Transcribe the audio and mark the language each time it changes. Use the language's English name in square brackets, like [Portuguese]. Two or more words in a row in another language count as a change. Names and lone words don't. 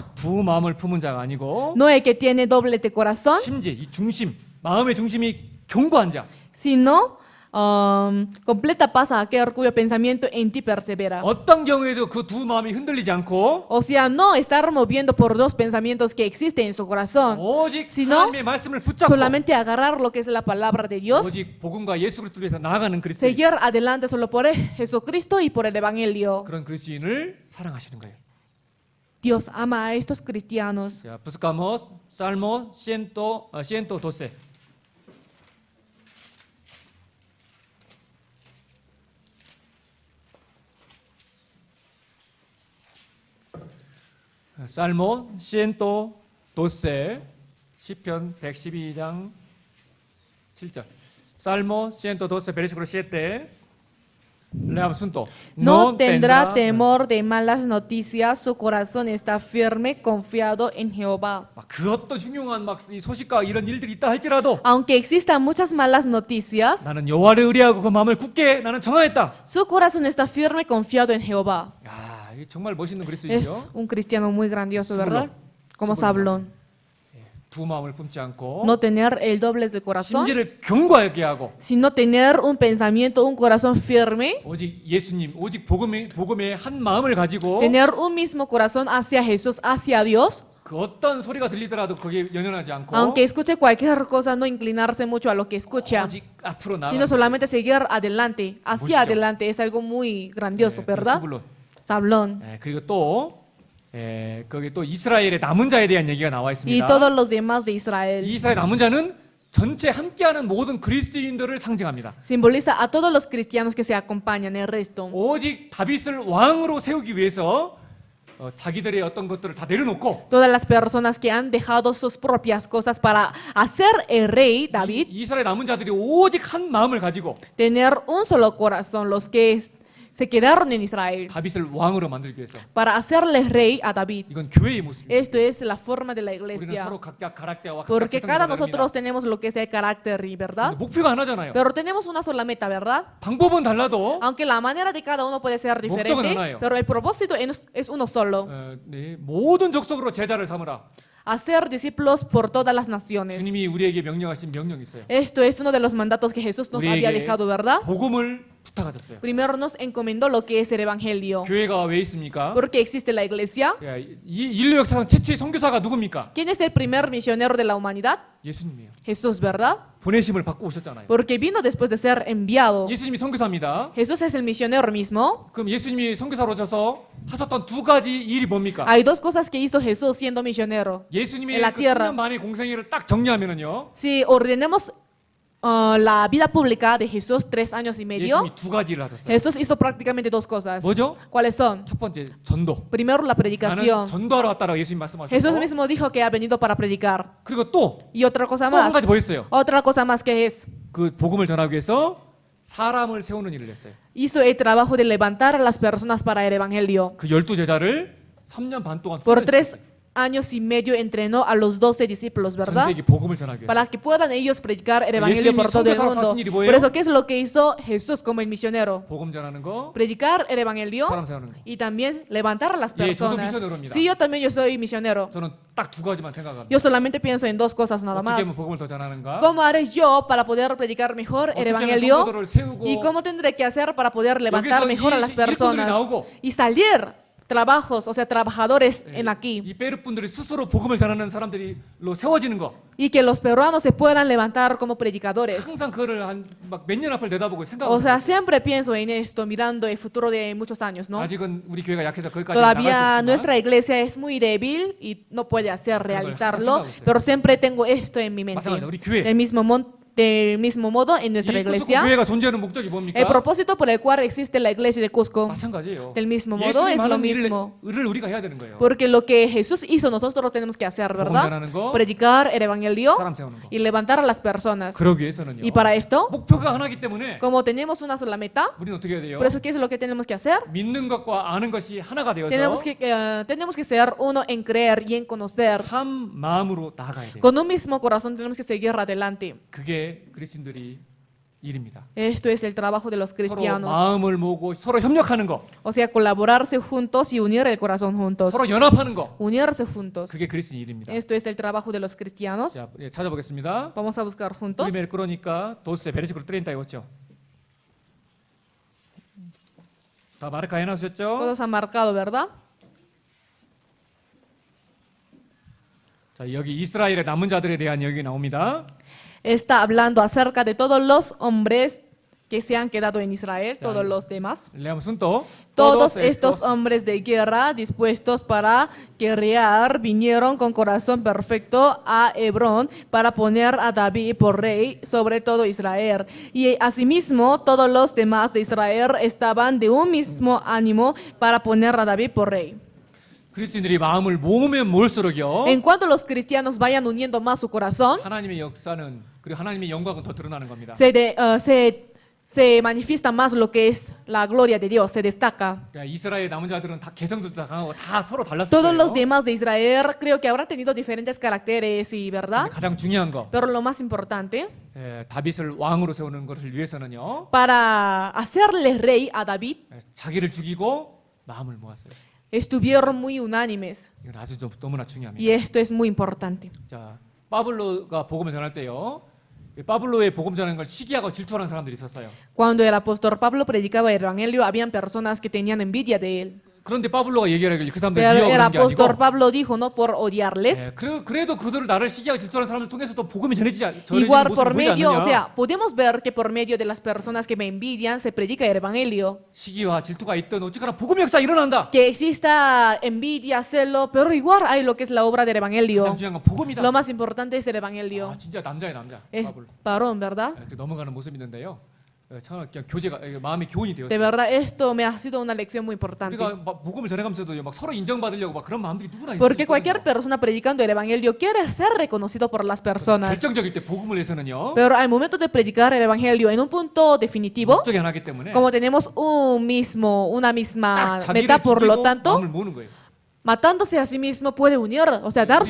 [Korean] 두 마음을 품은 자가 아니고 [Spanish] No el que tiene doble de corazón, [Korean] 심지 이 중심, 마음의 중심이 견고한 자. [Spanish] sino completa paz a aquel cuyo pensamiento en ti persevera. [Korean] 어떤 경우에도 그 두 마음이 흔들리지 않고 [Spanish] O sea, no estar moviendo por dos pensamientos que existen en su corazón, [Korean] 오직 [Spanish] sino [Korean] 하나님의 말씀을 붙잡고 [Spanish] solamente agarrar lo que es la palabra de Dios, [Korean] 오직 복음과 예수 그리스도를 위해서 나아가는 그리스도인. [Spanish] seguir adelante solo por Jesucristo y por el Evangelio. [Korean] 그런 그리스도인을 사랑하시는 거예요. [Spanish] Dios ama a estos cristianos. 자, buscamos Salmo 112. Salmo 112, [Korean] 시편 112장 7절. [Spanish] Salmo 112, versículo 7. Leamos juntos. No tendrá temor de malas noticias, su corazón está firme, confiado en Jehová. [Korean] 그 어떤 흉흉한 이 소식과 이런 일들이 있다 할지라도 [Spanish] Aunque existan muchas malas noticias, [Korean] 나는 여호와를 의뢰하고 그 마음을 굳게 나는 정하였다. [Spanish] su corazón está firme, confiado en Jehová. [Korean] 야, 이게 정말 멋있는 [Spanish] Es [Korean] 그리스도인이죠. [Spanish] un cristiano muy grandioso, Zabulón. ¿verdad? Como Zabulón. [Korean] 두 마음을 품지 않고 [Spanish] No tener el doblez del corazón, [Korean] 심지를 견고하게 하고 [Spanish] sino tener un pensamiento, un corazón firme, [Korean] 오직 예수님, 오직 복음의 한 마음을 가지고 [Spanish] tener un mismo corazón hacia Jesús, hacia Dios. [Korean] 그 어떤 소리가 들리더라도 거기에 연연하지 않고 [Spanish] Aunque escuche cualquier cosa, no inclinarse mucho a lo que escucha, [Korean] 오직 앞으로 [Spanish] sino [Korean] 나아가는 [Spanish] solamente seguir adelante, hacia Mucho. adelante. Es algo muy grandioso, [Korean] 그 [Spanish] ¿verdad? [Korean] 스불론. [Spanish] Zabulón. [Korean] 그리고 또 거기 또 이스라엘의 남은 자에 대한 얘기가 나와 [Spanish] Y [Korean] 있습니다. [Spanish] todos los demás de Israel. [Korean] 이 이스라엘 남은 자는 전체 함께하는 모든 그리스도인들을 상징합니다. [Spanish] Simboliza a todos los cristianos que se acompañan, el resto. [Korean] 오직 다윗을 왕으로 세우기 위해서 자기들의 어떤 것들을 다 내려놓고 [Spanish] Todas las personas que han dejado sus propias cosas para hacer el rey David, [Korean] 이스라엘 남은 자들이 오직 한 마음을 가지고 [Spanish] tener un solo corazón, los que se quedaron en Israel, [Korean] 다윗을 왕으로 만들기 위해서 [Spanish] para hacerle rey a David. [Korean] 이건 교회의 모습입니다. [Spanish] Esto es la forma de la [Korean] 우리는 [Spanish] iglesia. [Korean] 서로 각자 가락대와 [Spanish] Porque cada [Korean] 각각 [Spanish] nosotros tenemos lo que es el carácter, ¿verdad? [Korean] 목표가 하나잖아요. [Spanish] Pero tenemos una sola meta, ¿verdad? [Korean] 방법은 달라도 [Spanish] Aunque la manera de cada uno puede ser diferente, [Korean] 하나예요. [Spanish] pero el propósito es uno solo. [Korean] 모든 족속으로 제자를 삼으라. [Spanish] Hacer discípulos por todas las naciones. [Korean] 주님이 우리에게 명령하신 명령이 있어요. [Spanish] Esto es uno de los mandatos que Jesús nos había dejado, ¿verdad? [Korean] 복음을 부탁하셨어요. [Spanish] Primero nos encomendó lo que es el Evangelio. [Korean] 교회가 왜 있습니까? [Spanish] ¿Por qué existe la iglesia? [Korean] 야, 이 인류 역사상 최초의 선교사가 누굽니까? [Spanish] ¿Quién es el primer misionero de la humanidad? [Korean] 예수님이에요. [Spanish] Jesús, ¿verdad? [Korean] 보내심을 받고 오셨잖아요. [Spanish] Porque vino después de ser enviado. [Korean] 예수님이 선교사입니다. [Spanish] Jesús es el misionero mismo. [Korean] 그럼 예수님이 선교사로 오셔서 하셨던 두 가지 일이 뭡니까? [Spanish] Hay dos cosas que hizo Jesús siendo misionero. [Korean] 예수님의 [Spanish] en la [Korean] 그 [Spanish] tierra. [Korean] 3년 만의 공생애를 딱 정리하면은요. [Spanish] Si ordenemos la vida pública de Jesús 3 años y medio, [Korean] 예수님이 두 가지 일을 하셨어요. [Spanish] Jesús hizo prácticamente dos cosas. [Korean] 뭐죠? [Spanish] ¿Cuáles son? [Korean] 첫 번째 전도. [Spanish] Primero la [Korean] 나는 [Spanish] predicación. [Korean] 전도하러 왔다라고 예수님 말씀하셨고. [Spanish] Jesús mismo dijo que ha venido para predicar. [Korean] 그리고 또 [Spanish] Y otra cosa [Korean] 또 한 [Spanish] más. [Korean] 가지 뭐 있어요? [Spanish] Otra cosa más que es, [Korean] 그 복음을 전하기 위해서 사람을 세우는 일을 했어요. [Spanish] hizo el trabajo de levantar a las personas para el evangelio. [Korean] 그 12제자를 3년 반 동안 [Spanish] Por [Korean] 훈련시켰어요. [Spanish] 3 años y medio entrenó a los 12 discípulos, [Korean] 전 [Spanish] ¿verdad? [Korean] 세계 복음을 전하기 위해서. [Spanish] Para que puedan ellos predicar el evangelio por todo el mundo. Por eso, ¿qué es lo que hizo Jesús como el misionero? [Korean] 복음 전하는 거, [Spanish] Predicar el evangelio [Korean] 사람 세우는 거. [Spanish] y también levantar a las [Korean] 예, 저도 [Spanish] personas. [Korean] misionero입니다. [Spanish] Sí, yo también yo soy misionero. [Korean] 저는 딱 두 가지만 생각합니다. [Spanish] Yo solamente pienso en dos cosas nada [Korean] 어떻게 하면 [Spanish] más. [Korean] 복음을 더 전하는가? [Spanish] ¿Cómo haré yo para poder predicar mejor el [Korean] 어떻게 하면 [Spanish] evangelio? [Korean] 성도들을 세우고 [Spanish] ¿Y cómo tendré que hacer para poder levantar [Korean] 여기서 [Spanish] mejor a las [Korean] 일꾼들이 [Spanish] personas? [Korean] 나오고 [Spanish] Y salir trabajos, o sea, trabajadores en aquí. [Korean] 이 페루 분들이 스스로 복음을 전하는 사람들이로 세워지는 거. [Spanish] Y que los peruanos se puedan levantar como predicadores. [Korean] 항상 그거를 한 막 몇 년 앞을 내다보고 생각하고 [Spanish] O sea, [Korean] 있어요. [Spanish] siempre pienso en esto, mirando el futuro de muchos años, ¿no? [Korean] 아직은 우리 교회가 약해서 거기까지 [Spanish] Todavía [Korean] 나갈 수 [Spanish] nuestra [Korean] 없지만 [Spanish] iglesia es muy débil y no puede hacer realizarlo, [Korean] 생각하고 있어요. [Spanish] pero siempre tengo esto en mi mente. [Korean] 마찬가지로 우리 교회. [Spanish] Del mismo modo, en nuestra [Korean] 이 크스코 [Spanish] iglesia, [Korean] 교회가 존재하는 목적이 뭡니까? [Spanish] el propósito por el cual existe la iglesia de Cusco, [Korean] 마찬가지예요. [Spanish] del mismo modo, es [Korean] 예수님 [Spanish] lo [Korean] 하는 [Spanish] mismo. [Korean] 일을 우리가 해야 되는 거예요. [Spanish] Porque lo que Jesús hizo, nosotros tenemos que hacer, [Korean] 복음 [Spanish] ¿verdad? [Korean] 전하는 거, [Spanish] Predicar el evangelio [Korean] 사람 세우는 거. [Spanish] y levantar a las personas. [Korean] 그러기 위해서는요. [Spanish] Y para esto, [Korean] 목표가 하나이기 때문에 [Spanish] como tenemos una sola meta, [Korean] 우리는 어떻게 해야 돼요? [Spanish] por eso, ¿qué es lo que tenemos que hacer? [Korean] 믿는 것과 아는 것이 하나가 되어서 [Spanish] Tenemos que ser uno en creer y en conocer. [Korean] 한 마음으로 나아가야 돼요. [Spanish] Con un mismo corazón tenemos que seguir adelante. [Korean] 그게 그리스도인들이 일입니다. [Spanish] Esto es el trabajo de los [Korean] 서로 [Spanish] cristianos. [Korean] 마음을 모으고 서로 협력하는 거, [Spanish] O sea, colaborarse juntos y unir el corazón juntos. [Korean] 서로 연합하는 거, [Spanish] Unirse juntos. [Korean] 그게 그리스도인 일입니다. [Spanish] Esto es el trabajo de los cristianos. [Korean] 자, 예, 찾아보겠습니다. [Spanish] Vamos a buscar juntos. primer 그러니까 doce versículo 38. [Korean] 다 마르카 해놓으셨죠? [Spanish] Todos han marcado, ¿verdad? [Korean] 자, 여기 이스라엘의 남은 자들에 대한 얘기 나옵니다. [Spanish] Está hablando acerca de todos los hombres que se han quedado en Israel, todos los demás. 레아무 순도. Todos estos hombres de guerra dispuestos para guerrear vinieron con corazón perfecto a Hebrón para poner a David por rey sobre todo Israel. Y asimismo todos los demás de Israel estaban de un mismo ánimo para poner a David por rey. [Korean] 그리스도인들이 마음을 모으면 모을수록요. [Spanish] En cuanto los cristianos vayan uniendo más su corazón, [Korean] 하나님의 역사는 그리고 하나님의 영광은 더 드러나는 겁니다. [Spanish] se manifiesta más lo que es la gloria de Dios, se destaca. [Korean] 그러니까 이스라엘 남은 자들은 다 개성도 다 강하고 다 서로 달랐을 [Spanish] Todos los [Korean] 거예요. [Spanish] demás de Israel creo que habrán tenido diferentes caracteres y verdad. [Korean] 근데 가장 중요한 거, [Spanish] Pero lo más importante, [Korean] 다윗을 왕으로 세우는 것을 위해서는요. [Spanish] para hacerle rey a David, [Korean] 자기를 죽이고 마음을 모았어요. [Spanish] estuvieron muy unánimes. [Korean] 이건 아주 좀 너무나 중요합니다. [Spanish] Y esto es muy importante. [Korean] 자, 파블로가 복음을 전할 때요. 이 파블로의 복음 전하는 걸 시기하고 질투하는 사람들이 있었어요. [Spanish] Cuando el apóstol Pablo predicaba el evangelio, habían personas que tenían envidia de él. [Korean] 그런데 파블로가 얘기하길 그 사람들 [Spanish] Pero el [Korean] 미워하는 게 [Spanish] apóstol [Korean] 아니고 [Spanish] Pablo dijo, no por odiarles, [Korean] 그래도 그들을 나를 시기하고 질투하는 사람들 통해서 또 복음이 전해지는 [Spanish] igual [Korean] 모습을 [Spanish] por [Korean] 보지 [Spanish] medio, o [Korean] 않느냐. [Spanish] sea, podemos ver que por medio de las personas que me envidian se predica el evangelio. [Korean] 시기와 질투가 있든 어쨌거나 복음의 역사 일어난다. [Spanish] Que exista envidia, celo, pero igual hay lo que es la obra del evangelio. [Korean] 가장 중요한 건 복음이다. [Spanish] Lo más importante es el evangelio. [Korean] 아, 진짜 남자의 남자. [Spanish] Es [Korean] 파블로. [Spanish] varón, ¿verdad? [Korean] 이렇게 넘어가는 모습이 있는데요. 참 그냥 교제가 마음의 교훈이 [Spanish] De [Korean] 되었어요. [Spanish] verdad, esto me ha sido una lección muy importante. [Korean] 우리가 막 복음을 전해가면서도 막 서로 인정받으려고 막 그런 마음들이 누구나 있어요. [Spanish] Porque cualquier persona predicando el evangelio quiere ser reconocido por las personas. [Korean] 결정적일 때 복음을 위해서는요. [Spanish] Pero al momento de predicar el evangelio en un punto definitivo, [Korean] 목적이 하나이기 때문에 [Spanish] como tenemos una misma [Korean] 딱 자기를 [Spanish] meta, por lo [Korean] 죽이고 [Spanish] tanto, [Korean] 마음을 모으는 거예요. [Spanish] matándose a sí mismo puede unir, o sea, dar